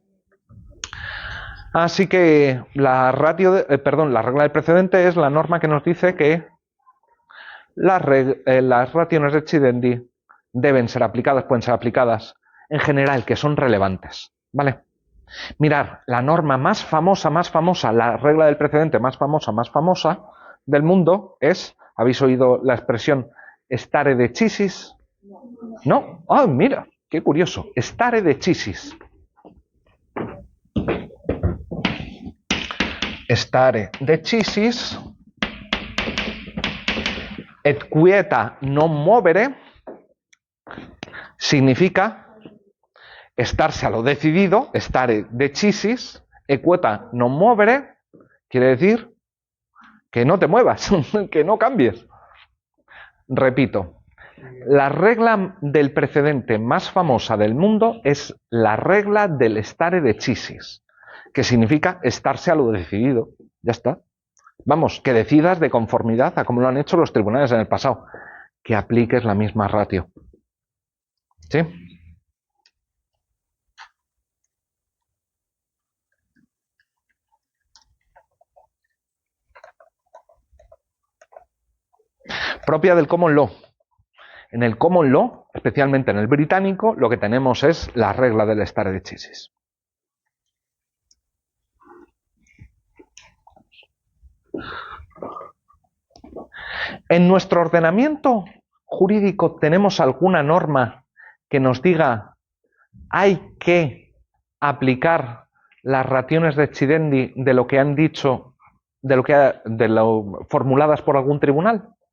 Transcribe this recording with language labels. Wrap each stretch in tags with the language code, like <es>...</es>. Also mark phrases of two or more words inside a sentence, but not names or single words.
<es>Así que la regla del precedente es la norma que nos dice que las</es> <la>rationes de Chidendi</la> <es>deben ser aplicadas, pueden ser aplicadas en general, que son relevantes. ¿Vale? Mirar, la norma más famosa, la regla del precedente más famosa del mundo es, ¿habéis oído la expresión</es> <la>stare decisis?</la> <es>¿No? Ah, mira, qué curioso.</es> <la>Stare decisis. Stare decisis et quieta non movere</la> <es>significa estarse a lo decidido,</es> <la>stare decisis, e quieta non movere,</la> <es>quiere decir que no te muevas, que no cambies. Repito, la regla del precedente más famosa del mundo es la regla del</es> <la>stare decisis,</la> <es>que significa estarse a lo decidido. Ya está. Vamos, que decidas de conformidad a como lo han hecho los tribunales en el pasado, que apliques la misma ratio. ¿Sí? Propia del</es> <en>common law.</en> <es>En el</es> <en>common law,</en> <es>especialmente en el británico, lo que tenemos es la regla del</es> <la>stare decisis.</la> <es>En nuestro ordenamiento jurídico tenemos alguna norma que nos diga hay que aplicar las</es> <la>rationes de Chidendi</la> <es>de lo que han dicho, de lo formuladas por algún tribunal.</es>